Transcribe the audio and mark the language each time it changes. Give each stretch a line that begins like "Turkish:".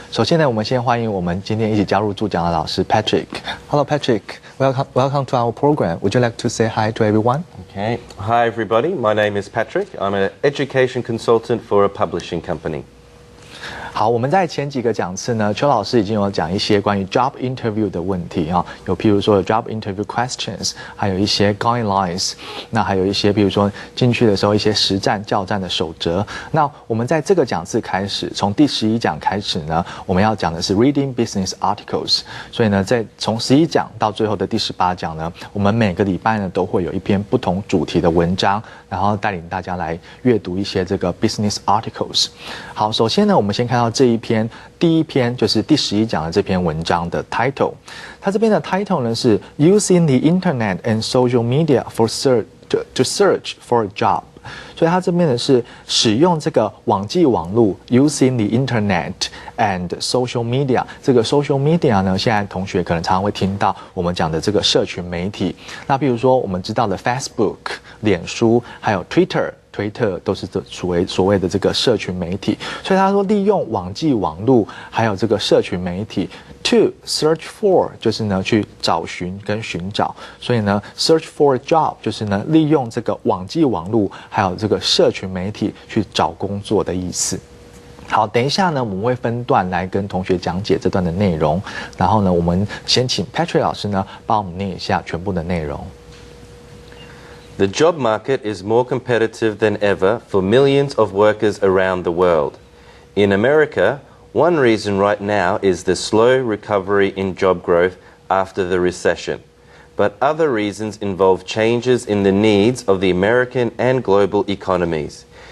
Chinese: 首先呢，我们先欢迎我们今天一起加入助讲的老师 Patrick。
English: Hello Patrick, welcome to our program. Would you like to say hi to everyone? Okay. Hi everybody, my name is Patrick. I'm an education consultant for a publishing company.
Chinese: 好，我们在前几个讲次呢，邱老师已经有讲一些关于
English: job interview
Chinese: 的问题啊，有譬如说有
English: job interview questions，
Chinese: 还有一些
English: guidelines，
Chinese: 那还有一些譬如说进去的时候一些实战教战的守则。那我们在这个讲次开始，从第11讲开始呢，我们要讲的是
English: reading business articles。
Chinese: 所以呢，从11讲到最后的第18讲呢，我们每个礼拜呢都会有一篇不同主题的文章，然后带领大家来阅读一些这个
English: business articles。
Chinese: 好，首先呢，我们先看到这一篇，第一篇就是第11讲的这篇文章的 title。它这边的 title 呢是
English: Using the Internet and Social Media for to search for a job。
Chinese: 所以它这边呢是使用这个网际网络
English: using the internet and social media。
Chinese: 这个 social media 呢，现在同学可能常常会听到我们讲的这个社群媒体。那比如说我们知道的 Facebook、脸书，还有 推特都是所谓的这个社群媒体。所以他说利用网际网络还有这个社群媒体
English: to search for
Chinese: 就是呢去找寻跟寻找。所以呢
English: search for a job
Chinese: 就是呢利用这个网际网络还有这个社群媒体去找工作的意思。好，等一下呢，我们会分段来跟同学讲解这段的内容。然后呢，我们先请 Patrick 老师呢帮我们念一下全部的内容。
English: The job market is more competitive than ever for millions of workers around the world. In America, one reason right now is the slow recovery in job growth after the recession. But other reasons involve changes in the needs of the American and global economies.